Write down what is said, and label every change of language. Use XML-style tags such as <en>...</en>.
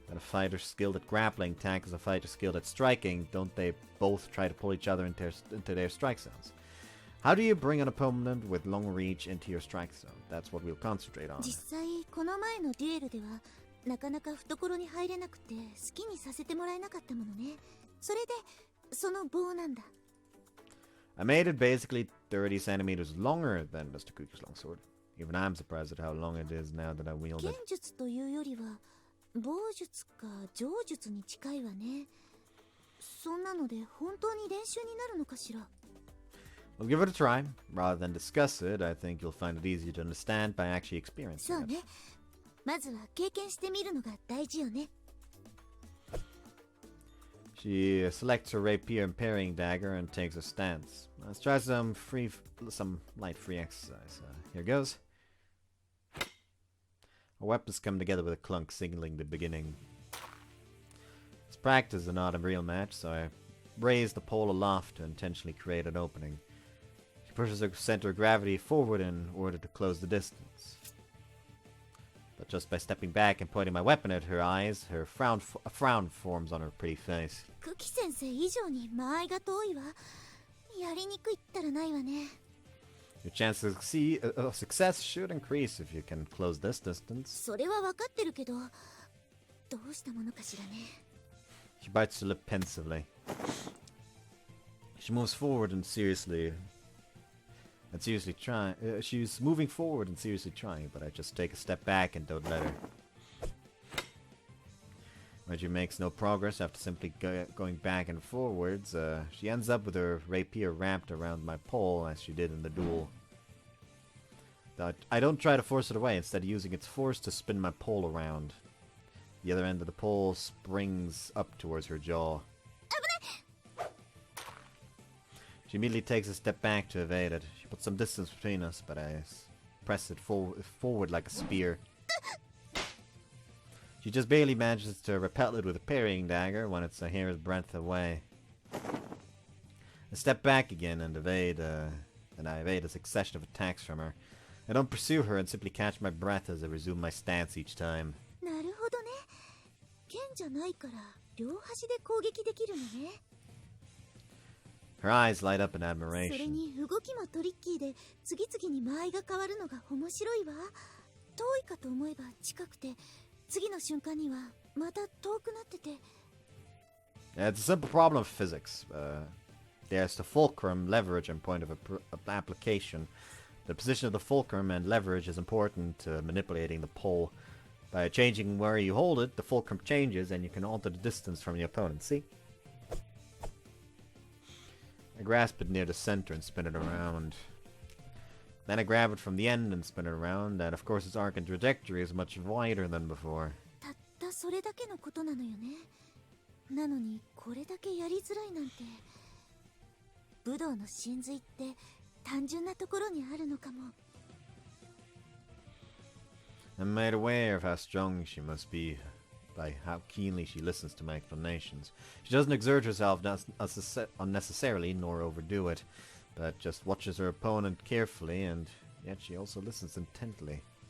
<en>That a fighter skilled at grappling tackles a fighter skilled at striking. Don't they both try to pull each other into their strike zones? How do you bring an opponent with long reach into your strike zone? That's what we'll concentrate on.</en> <ja>実際この前のデュエルではなかなか懐に入れなくて好きにさせてもらえなかったものね。それでその棒なんだ。</ja> <en>I made it basically 30 centimeters longer than Mr. Cookie's longsword. Even I'm surprised at how long it is now that I wield</en> <ja>剣</ja> <en>it.</en> <ja>術というよりは棒術か上術に近いわね。そんなので本当に練習になるのかしら。</ja> <en>We'll give it a try. Rather than discuss it, I think you'll find it easier to understand by actually experiencing</en> <ja>そう</ja> <en>it.</en> <ja>ね。まずは経験してみるのが大事よね。</ja> <en>She selects her rapier and parrying dagger and takes a stance. Let's try some light free exercise. Here goes. Our weapons come together with a clunk, signaling the beginning. It's practice and not a real match, so I raise the pole aloft to intentionally create an opening. She pushes her center of gravity forward in order to close the distance. But just by stepping back and pointing my weapon at her eyes, a frown forms on her pretty face.</en> <ja>クキ先生以上に間合いが遠いわ。やりにくいったらないわね。</ja> <en>Your chance of success should increase if you can close this distance.</en> <ja>それは分かってるけど、どうしたものかしらね。</ja> <en>She bites her lip pensively. She moves forward and seriously trying. She's moving forward and seriously trying, but I just take a step back and don't let her. When she makes no progress after simply going back and forwards, she ends up with her rapier wrapped around my pole as she did in the duel. I don't try to force it away, instead using its force to spin my pole around. The other end of the pole springs up towards her jaw. She immediately takes a step back to evade it. She puts some distance between us, but I press it forward like a spear. She just barely manages to repel it with a parrying dagger when it's a hair's breadth away. I step back again and I evade a succession of attacks from her. I don't pursue her and simply catch my breath as I resume my stance each time.</en> <ja>なるほどね。剣じゃないから両端で攻撃できるのね。</ja> <en>Her eyes light up in</en> <ja>それ</ja> <en>admiration.</en> <ja>に動きもトリッキーで次々に間合いが変わるのが面白いわ。遠いかと思えば近くて、次の瞬間にはまた遠くなってて。</ja> <en>Yeah, it's a simple problem of physics. There's the fulcrum, leverage, and point of application. The position of the fulcrum and leverage is important to manipulating the pole. By changing where you hold it, the fulcrum changes and you can alter the distance from the opponent. See? I grasp it near the center and spin it around. Then I grab it from the end and spin it around, and of course its arc and trajectory is much wider than before.</en> <ja>たったそれだけのことなのよね。なのにこれだけやりづらいなんて。武道の真髄って単純なところにあるのかも。</ja> <en>I'm made aware of how strong she must be by how keenly she listens to my explanations. She doesn't exert herself unnecessarily nor overdo it, but just watches her opponent carefully, and yet she also listens intently.</en>